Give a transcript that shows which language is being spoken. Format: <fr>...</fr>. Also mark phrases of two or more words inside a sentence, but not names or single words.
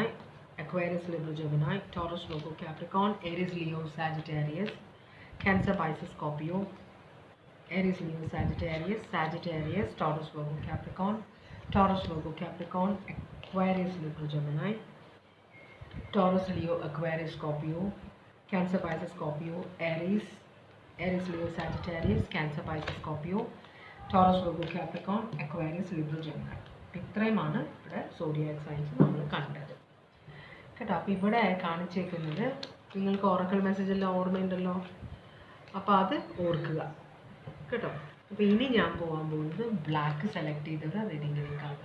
<en>Aquarius, Libra, Gemini, Taurus, Virgo, Capricorn, Aries, Leo, Sagittarius, Cancer, Pisces, Scorpio, Aries, Leo, Sagittarius, Sagittarius, Taurus, Virgo, Capricorn, Taurus, Virgo, Capricorn, Aquarius, Libra, Gemini, Taurus, Leo, Aquarius, Scorpio, Cancer, Pisces, Scorpio, Aries, Aries, Leo, Sagittarius, Cancer, Pisces, Scorpio, Taurus, Virgo, Capricorn, Aquarius, Libra, Gemini.</en> <ml>ഇത്രയുമാണ് ഇവിടെ</ml> <en>zodiac signs</en> <ml>നമ്മൾ കണ്ടത് കേട്ടോ. അപ്പോൾ ഇവിടെ കാണിച്ചേക്കുന്നത് നിങ്ങൾക്ക്</ml> <en>oracle message</en> <ml>എല്ലാം ഓർമ്മയുണ്ടല്ലോ, അപ്പോൾ അത് ഓർക്കുക കേട്ടോ. അപ്പോൾ ഇനി ഞാൻ പോകാൻ പോകുന്നത്</ml> <en>black select</en> <ml>ചെയ്തത് റീഡിങ്ങിലേക്കാണ്.</ml>